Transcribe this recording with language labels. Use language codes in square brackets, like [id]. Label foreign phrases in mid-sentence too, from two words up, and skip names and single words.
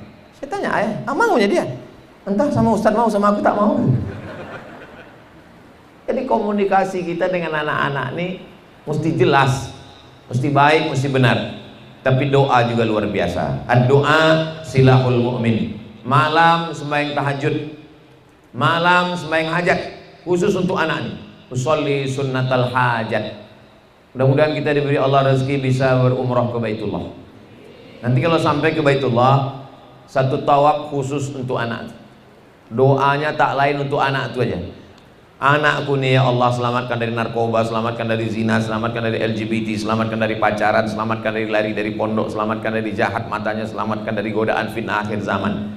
[id] Saya tanya, ayah, maunya dia? Entah sama Ustadz mau, sama aku tak mau. Jadi komunikasi kita dengan anak-anak ini mesti jelas. Mesti baik, mesti benar. tapi doa juga luar biasa. [ar] Ad-doa silahul mu'min. [id] Malam sembahyang tahajud, malam sembahyang hajat, khusus untuk anak nih. [ar] Usolli sunnatal hajat. [id] Mudah-mudahan kita diberi Allah rezeki bisa berumrah ke Baitullah. Nanti kalau sampai ke Baitullah, satu tawaf khusus untuk anak. Doanya tak lain untuk anak itu aja. Anakku nih ya Allah, selamatkan dari narkoba, selamatkan dari zina, selamatkan dari LGBT, selamatkan dari pacaran, selamatkan dari lari dari pondok, selamatkan dari jahat matanya, selamatkan dari godaan fitnah akhir zaman.